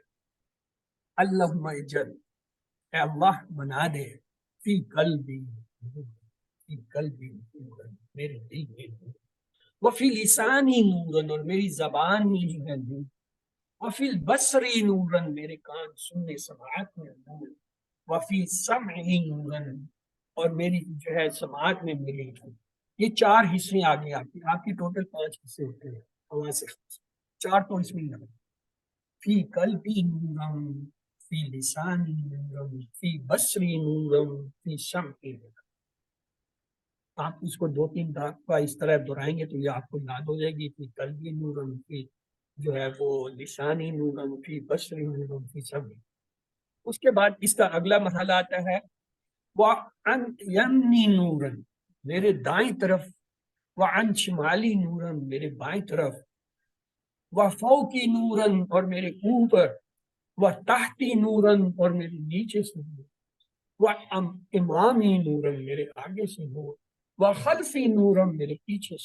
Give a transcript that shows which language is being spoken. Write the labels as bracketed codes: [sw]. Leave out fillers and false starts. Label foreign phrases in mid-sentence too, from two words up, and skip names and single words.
[ar] اللہم اجعل، [ur] اے اللہ بنا دے، [ar] فی قلبی، فی قلبی نورا، [ur] میرے دل میں نور، [ar] وفی لسانی نورا، [ur] اور میری زبان میں جو ہے نور، [ar] وفی البصری نورا، [ur] میرے کان سننے سماعت میں نور، [ar] وفی سمعی نورا، [ur] اور میری جو ہے سماعت میں میری نور۔ یہ 4 حصے آگے آپ کی ٹوٹل 5 حصے ہوتے ہیں آواز سے، 4 تو اس میں لگے۔ [ar] فی قلبی نورم فی لسانی نورم فی بصری نورم فی سمعی نورم. [ur] آپ اس کو 2-3 دفعہ اس طرح دہرائیں گے تو یہ آپ کو یاد ہو جائے گی. [ar] فی قلبی نورم فی [ur] جو ہے وہ [ar] لسانی نورم فی بصری نورم فی سمعی. [ur] اس کے بعد اس کا اگلا مرحلہ آتا ہے [ar] وَعَنْ یمنی نورن [ur] میرے دائیں طرف، [ar] وَعَنْ شمالی نورن [ur] میرے بائیں طرف، [ar] وَفَوْقِ نورن [ur] اور میرے اوپر، [ar] وَتَحْتِ نورن [ur] اور میرے نیچے سے نور، [ar] وَإِمَامِ نورن [ur] میرے آگے سے نور، [ar] وَخَلْفِ نورن [ur] میرے پیچھے سے.